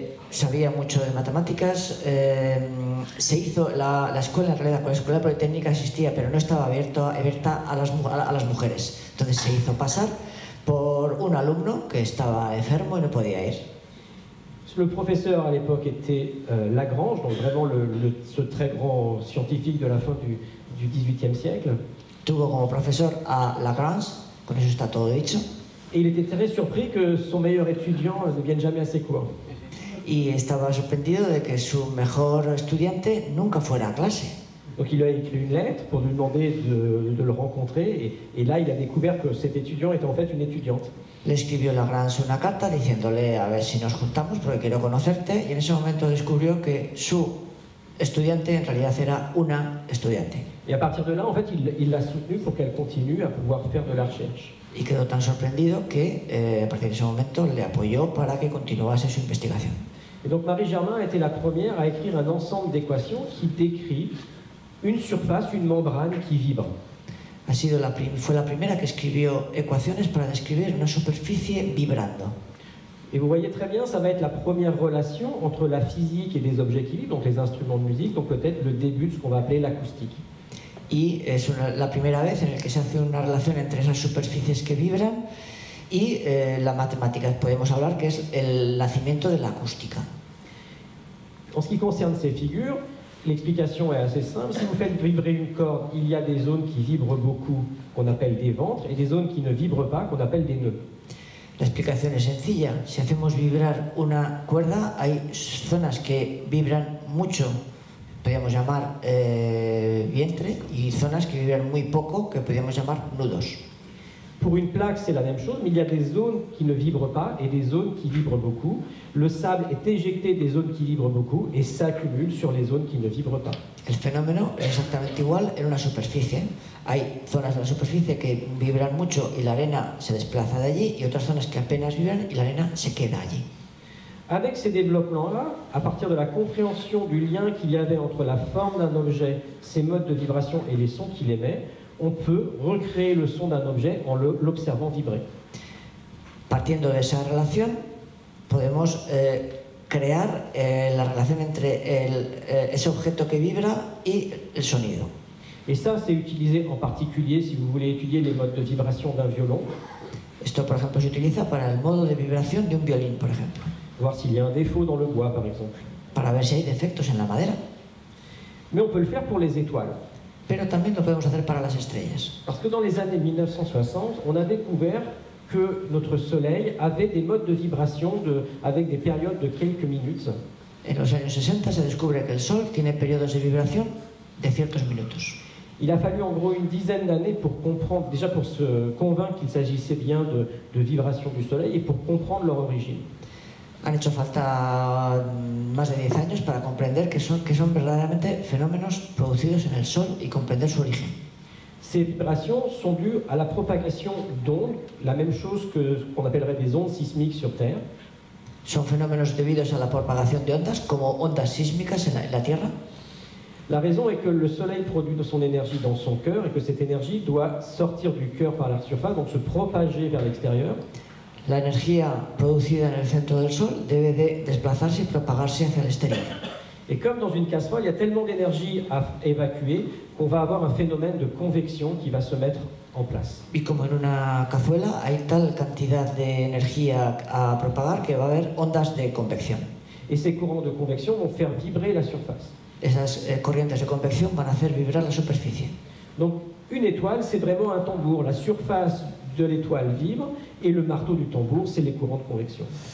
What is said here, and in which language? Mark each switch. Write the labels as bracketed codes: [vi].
[es] Sabía mucho de matemáticas, se hizo la escuela, en realidad, la escuela politécnica existía, pero no estaba abierta a las mujeres. Entonces se hizo pasar por un alumno que estaba enfermo y no podía ir. [fr] Le professeur à l'époque était Lagrange, donc vraiment ce très grand scientifique de la fin du XVIIIe siècle. [es] Tuvo como profesor a Lagrange, con eso está todo dicho. [fr] Et il était très surpris que son meilleur étudiant ne vienne jamais à ses cours. [es] Y estaba sorprendido de que su mejor estudiante nunca fuera a clase. [fr] Donc il a écrit une lettre pour lui demander de le rencontrer, et là il a découvert que cet étudiant était en fait une étudiante. [es] Le escribió Lagrange una carta diciéndole a ver si nos juntamos porque quiero conocerte, y en ese momento descubrió que su estudiante en realidad era una estudiante. [fr] Et à partir de là, en fait, il l'a soutenue pour qu'elle continue à pouvoir faire de la recherche. [es] Y quedó tan sorprendido que a partir de ese momento le apoyó para que continuase su investigación. [fr] Et donc Marie Germain a été la première à écrire un ensemble d'équations qui décrit une surface, une membrane qui vibre. [es] Fue la primera que escribió ecuaciones para describir una superficie vibrando. [fr] Et vous voyez très bien, ça va être la première relation entre la physique et les objets qui vibrent, donc les instruments de musique, donc peut-être le début de ce qu'on va appeler l'acoustique. [es] Y es la primera vez en la que se hace una relación entre esas superficies que vibran y la matemática. Podemos hablar que es el nacimiento de la acústica. [fr] En ce qui concerne ces figures, l'explication est assez simple. Si vous faites vibrer une corde, il y a des zones qui vibrent beaucoup, qu'on appelle des ventres, et des zones qui ne vibrent pas, qu'on appelle des nœuds. [es] La explicación es sencilla. Si hacemos vibrar una cuerda, hay zonas que vibran mucho, podríamos llamar vientre, y zonas que vibran muy poco, que podríamos llamar nudos. [fr] Pour une plaque, c'est la même chose, mais il y a des zones qui ne vibrent pas et des zones qui vibrent beaucoup. Le sable est éjecté des zones qui vibrent beaucoup et s'accumule sur les zones qui ne vibrent pas. [es] El fenómeno es exactamente igual en una superficie. Hay zonas de la superficie que vibran mucho y la arena se desplaza de allí, y otras zonas que apenas vibran y la arena se queda allí. [fr] Avec ces développements-là, à partir de la compréhension du lien qu'il y avait entre la forme d'un objet, ses modes de vibration et les sons qu'il émet, on peut recréer le son d'un objet en l'observant vibrer. [es] Partiendo de esa relación, podemos crear la relación entre ese objeto que vibra y el sonido. [fr] Et ça, c'est utilisé en particulier si vous voulez étudier les modes de vibration d'un violon. [es] Esto, por ejemplo, se utiliza para el modo de vibración de un violín, por ejemplo. [fr] Voir s'il y a un défaut dans le bois, par exemple. [es] Para ver si hay defectos en la madera. [fr] Mais on peut le faire pour les étoiles. [es] Pero también lo podemos hacer para las estrellas. [fr] Parce que dans les années 1960, on a découvert que notre Soleil avait des modes de vibration avec des périodes de quelques minutes. [es] En los años 60 se descubre que el Sol tiene periodos de vibración de ciertos minutos. [fr] Il a fallu en gros une dizaine d'années pour comprendre, déjà pour se convaincre qu'il s'agissait bien de vibrations du Soleil et pour comprendre leur origine. [es] Han hecho falta más de 10 años para comprender que son verdaderamente fenómenos producidos en el Sol y comprender su origen. [fr] Ces vibrations sont dues à la propagation d'ondes, la même chose que ce qu'on appellerait des ondes sismiques sur Terre. [es] Son fenómenos debidos a la propagación de ondas, como ondas sísmicas en la Tierra. [fr] La raison est que le Soleil produit son énergie dans son cœur et que cette énergie doit sortir du cœur par la surface, donc se propager vers l'extérieur. [es] La energía producida en el centro del Sol debe de desplazarse y propagarse hacia el exterior. [fr] Et comme dans une casserole, il y a tellement d'énergie à évacuer qu'on va avoir un phénomène de convection qui va se mettre en place. [es] Y como en una cazuela hay tal cantidad de energía a propagar que va a haber ondas de convección. [fr] Et ces courants de convection vont faire vibrer la surface. [es] Esas corrientes de convección van a hacer vibrar la superficie. [fr] Donc une étoile, c'est vraiment un tambour. La surface de l'étoile vibre et le marteau du tambour, c'est les courants de convection.